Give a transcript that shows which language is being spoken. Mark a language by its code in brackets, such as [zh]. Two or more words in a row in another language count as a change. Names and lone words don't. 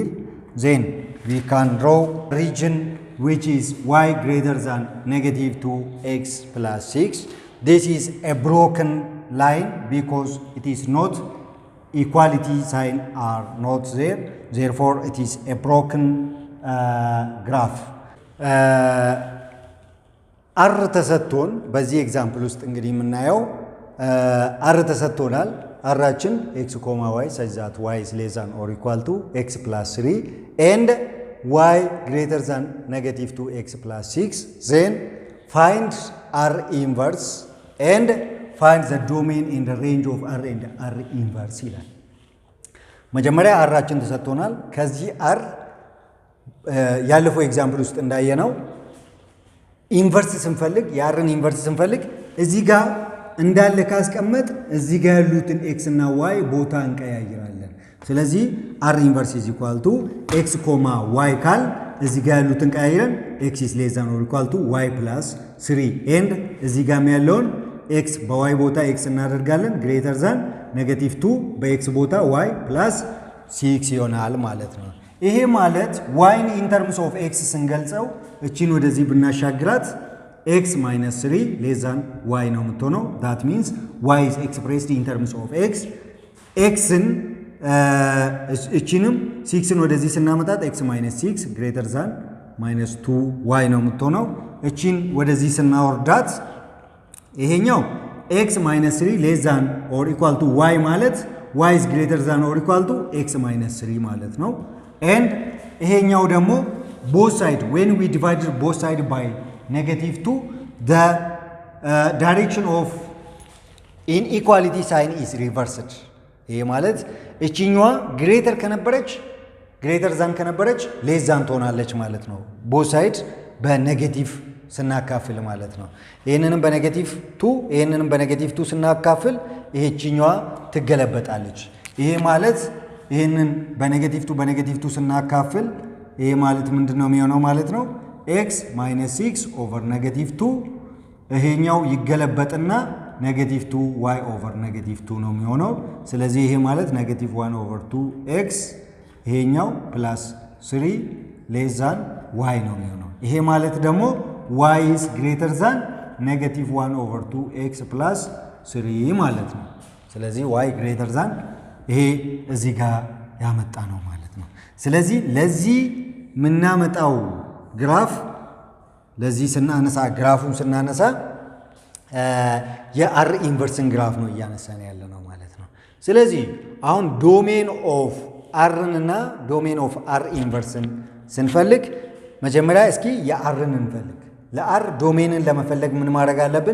[en] Then we can draw region which is y greater than negative 2x plus 6. This is a broken line because it is not equality sign are not there. Therefore, it is a broken graph. [am] R ተሰጥቶን በዚህ ኤግዛምፕል ውስጥ እንግዲህ የምናየው R ተሰጥቶናል። አራችን [en] x, y such that y is less than or equal to x plus 3 and y greater than negative 2x plus 6. Then find R inverse and find the domain in the range of R and R inverse [am] ይላል። መጀመሪያ አራችን ተሰጥቶናል። ከዚህ R ያለፈው ኤግዛምፕል ውስጥ እንዳየነው ኢንቨርስ ስንፈልግ የአርን ኢንቨርስ ስንፈልግ እዚህ ጋር እንዳለ ካስቀመጥ እዚህ ጋር ያሉትን x እና y ቦታ እንቀያይራለን። ስለዚህ [en] r inverse is equal to [am] x, y ካል እዚህ ጋር ያሉትን ቀያይረን [en] x is less than or equal to y plus 3 and [am] እዚህ ጋር ያለውን x በy ቦታ x እናደርጋለን [en] greater than negative 2 [am] በx ቦታ [en] y plus 6 [am] ይሆናል ማለት ነው። ይሄ ማለት [en] y in terms of x [am] ስንገልጸው እቺን ወደዚህ ብናሻግራት [en] x minus 3 less than y [am] ነው የምትሆነው። [en] that means y is expressed in terms of x. [am] xን እቺንም 6ን ወደዚህ ስናመጣት [en] x minus 6 greater than minus 2y [am] ነው የምትሆነው። እቺን ወደዚህ ስናወርዳት ይሄኛው [en] x minus 3 less than or equal to y ማለት y is greater than or equal to x minus 3 [am] ማለት ነው። [en] and [am] ይሄኛው ደግሞ [en] both side when we divided both side by negative 2 the direction of inequality sign is reversed. [am] ይሄ ማለት እቺኛዋ greater ከነበረች [en] greater than [am] ከነበረች [en] less than [am] ትሆናለች ማለት ነው። [en] both side [am] በኔጌቲቭ ስናካፍል ማለት ነው። ይሄንንም በኔጌቲቭ 2 ይሄንንም በኔጌቲቭ 2 ስናካፍል ይሄቺኛዋ ትገለበጣለች። ይሄ ማለት ይሄንን በኔጌቲቭ 2 በኔጌቲቭ 2 ስናካፍል ይሄ ማለት ምንድነው የሚሆነው ማለት ነው [en] x minus 6 over negative 2 [am] ይሄኛው ይገለበጥና [en] negative 2y over negative 2 [am] ነው የሚሆነው። ስለዚህ ይሄ ማለት [en] negative 1 over 2x [am] ይሄኛው [en] plus 3 less than y [am] ነው የሚሆነው። ይሄ ማለት ደግሞ [en] y is greater than negative 1 over 2x plus 3 [am] ማለት ነው። ስለዚህ [en] y greater than [am] ይሄ እዚህ ጋር ያመጣ ነው ማለት ነው። ስለዚህ ለዚህ ምናመጣው ግራፍ ለዚህ ስናነሳ ግራፉን ስናነሳ የአር ኢንቨርስን ግራፍ ነው እያነሳን ያለ ነው ማለት ነው። ስለዚህ አሁን [en] domain of [am] አርን እና [en] domain of R [am] ኢንቨርስን ስንፈልግ መጀመሪያ እስኪ የአርን እንፈልግ። ለአር ዶሜንን ለመፈለግ ምን ማድረግ አለብን?